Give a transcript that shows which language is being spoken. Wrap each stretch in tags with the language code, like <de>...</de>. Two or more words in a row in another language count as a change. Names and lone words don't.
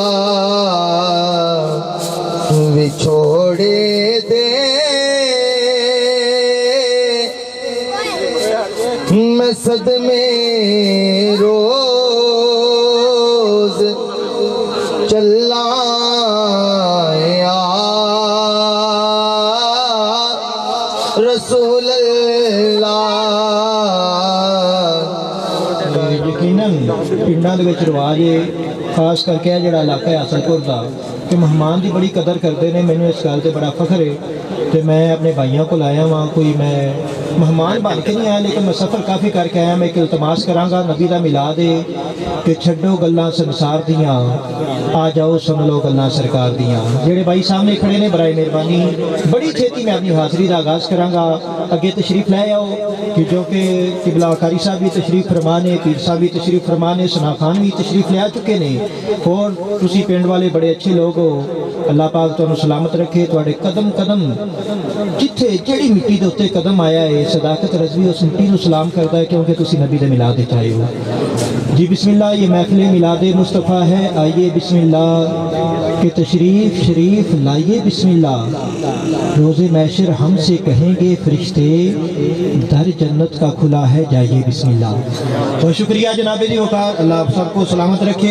<pa>چھوڑے دے میں صدمے روز چلا یا رسول اللہ۔ یقیناً پنڈاں دے وچ رواج ہے، خاص کر کے جڑا علاقہ ہے حسن پور دا، کہ مہمان دی بڑی قدر</pa> <ur>کرتے ہیں۔</ur> <pa>مینوں اس گل تے بڑا فخر ہے کہ میں اپنے بھائیوں کو لایا ہاں، کوئی میں مہمان بن کے نہیں آیا لیکن میں سفر کافی کر کے آیا۔ میں ایک التماس کراں گا نبی دا میلاد ہے کہ چھڈو گلاں سنسار دیاں، آ جاؤ سن لو گلاں سرکار دیاں۔ جڑے بھائی سامنے کھڑے نے برائے مہربانی بڑی چھیتی میں اپنی حاضری دا آغاز کراں گا، اگے تشریف لے آؤ کہ جو کہ قبلہ قاری صاحب بھی تشریف فرمانے، پیر صاحب بھی تشریف فرمانے، ثنا خان بھی تشریف لے آ چکے نے، اور تسی پنڈ والے بڑے اچھے لوگ ہو۔ اللہ پاک تانوں سلامت رکھے، تواڈے قدم قدم جتھے جڑی مٹی دے اوتے قدم آیا ہے، صداقت رضوی اس مٹی نو سلام کردا ہے کیونکہ تسی نبی دے میلاد وچ آئے ہو۔</pa> <ur>جی بسم اللہ، یہ محفل میلاد مصطفیٰ ہے، آئیے بسم اللہ کہ تشریف شریف لائیے بسم اللہ، روز محشر ہم سے کہیں گے فرشتے در جنت کا کھلا ہے جائیے بسم اللہ۔ بہت شکریہ جناب جی وقار، اللہ آپ سب کو سلامت رکھے۔</ur>